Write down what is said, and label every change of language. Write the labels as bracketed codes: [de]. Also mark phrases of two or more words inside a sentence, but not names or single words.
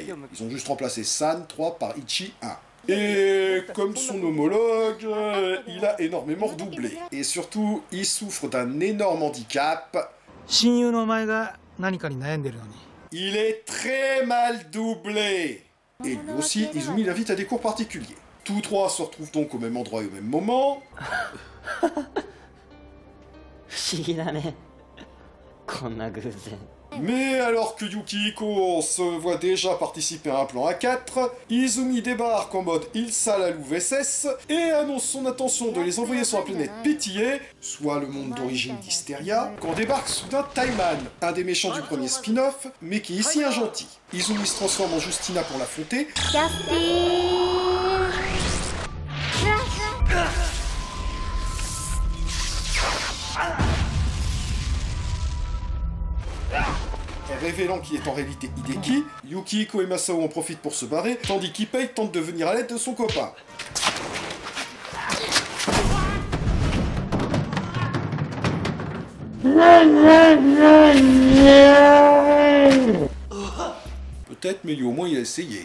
[fr] Ils ont juste remplacé San 3 par Ichi 1. Et comme son homologue, il a énormément redoublé. Et surtout, il souffre d'un énorme handicap. Il est très mal doublé. Et lui aussi, Izumi l'invite à des cours particuliers. Tous trois se retrouvent donc au même endroit et au même moment. [ja] 不思議だねこんな偶然。 [fr] Mais alors que Yukihiko se voit déjà participer à un plan A4, Izumi débarque en mode il sale à l'UVSS et annonce son intention de les envoyer sur la planète Pitié, soit le monde d'origine d'Hysteria, quand débarque soudain Taiman, un des méchants du premier spin-off, mais qui est ici un gentil. Izumi se transforme en Justina pour l'affronter. ジャスティ Révélant qu'il est en réalité Hideki, Yukihiko et Masao en profitent pour se barrer, tandis qu'Ippei tente de venir à l'aide de son copain. Peut-être, mais lui au moins il a essayé.